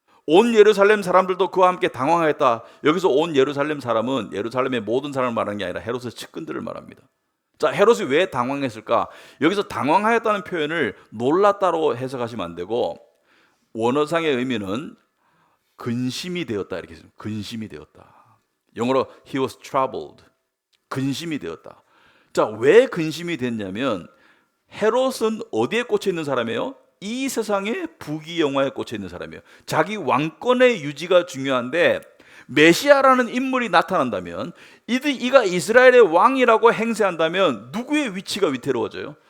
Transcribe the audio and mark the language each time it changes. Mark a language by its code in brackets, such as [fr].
[ko] 온 예루살렘 사람들도 그와 함께 당황하였다. 여기서 온 예루살렘 사람은 예루살렘의 모든 사람을 말하는 게 아니라 헤롯의 측근들을 말합니다. 자, 헤롯이 왜 당황했을까? 여기서 당황하였다는 표현을 놀랐다로 해석하시면 안 되고, 원어상의 의미는 근심이 되었다 이렇게 했습니다. 근심이 되었다. 영어로 [en] he was troubled. [ko] 근심이 되었다. 자, 왜 근심이 됐냐면 헤롯은 어디에 꽂혀 있는 사람이에요? 이 세상의 부귀영화에 꽂혀 있는 사람이에요. 자기 왕권의 유지가 중요한데 메시아라는 인물이 나타난다면, 이가 이스라엘의 왕이라고 행세한다면 누구의 위치가 위태로워져요?